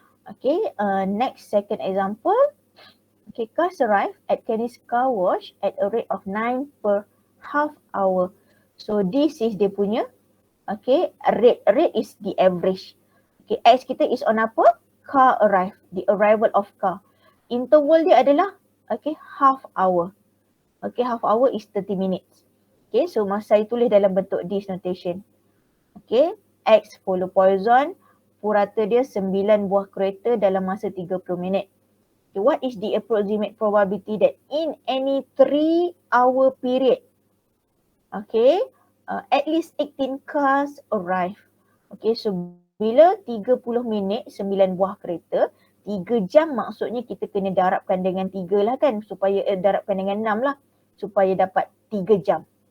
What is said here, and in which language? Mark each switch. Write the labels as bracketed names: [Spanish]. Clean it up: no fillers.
[English] Okay, next second example. Okay, cars arrive at Kenny's car wash at a rate of 9 per half hour. So this is [Malay] dia punya, [English] okay, rate. Rate is the average. Okay, X kita is on apa? Car arrive, the arrival of car. [Malay] Interval dia adalah, [English] okay, half hour. Okay, half hour is 30 minutes. [Malay] Okay, so saya tulis dalam bentuk [English] this notation. [Malay] Okay, X follow Poisson, purata dia 9 buah kereta dalam masa 30 minit. [English] Okay, what is the approximate probability that in any 3-hour period, okay, at least 18 cars arrive. [Malay] Okay, so bila 30 minit 9 buah kereta, 3 jam maksudnya kita kena darabkan dengan 3 lah kan, supaya darabkan dengan 6 lah, supaya dapat 3 jam.